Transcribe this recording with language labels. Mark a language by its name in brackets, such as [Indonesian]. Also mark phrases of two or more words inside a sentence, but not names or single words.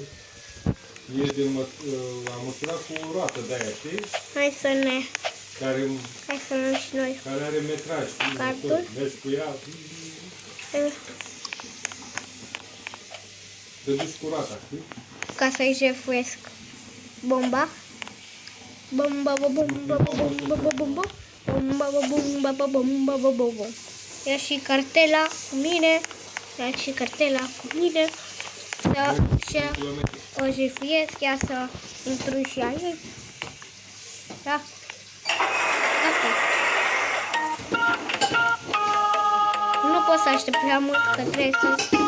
[Romanian] E de am măsurat cu o roată de aia, știi? Hai să luăm și noi. Care are metraj, știi? Cartul? Motor. Mergi cu ea, te duci cu roata, știi? Ca să-i jefuiesc bomba. Bomba, bomba, bomba, bomba, bomba, bomba, bomba, bomba, bomba, bomba. Ia și cartela cu mine. Ia și cartela cu mine. Și o jefuiesc. Ia să intru și aici. Da. Gata. Nu pot să aștept prea mult, că trebuie să...